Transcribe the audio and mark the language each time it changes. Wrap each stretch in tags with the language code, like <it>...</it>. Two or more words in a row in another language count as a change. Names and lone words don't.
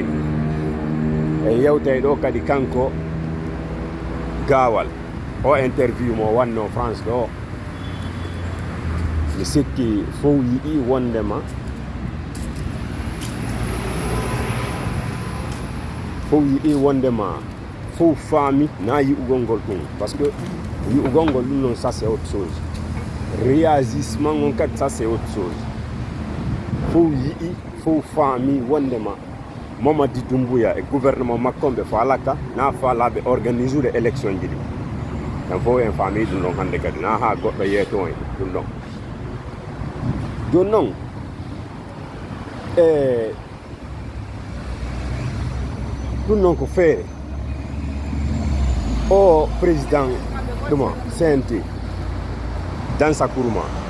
<ff>E yewtay ɗo kadi kanko Gawal, o interview mo wanno France ɗo, mi sikki fof yiɗi wondema fof faami na yi'ugol ngol ɗum,</ff> <fr>par ce que</fr> <ff>yi'ugol ngol ɗum noon</ff> <fr>ça c'est autre chose, réagissement</fr> <ff>on kadi</ff> <fr>ça c'est autre chose.</fr> <ff>Fof yi'i fof faami wondema Mamady Doumbouya e gouvernement makko ɓe falaka na faalaɓe organisude élection ji ɗi. en fof en faami ɗum ɗon hande kadi, na ha goɗɗo yeeto en ɗum ɗon. Joni noon ɗum noon ko feere o président ɗuma CNT Dansa Kourouma</ff>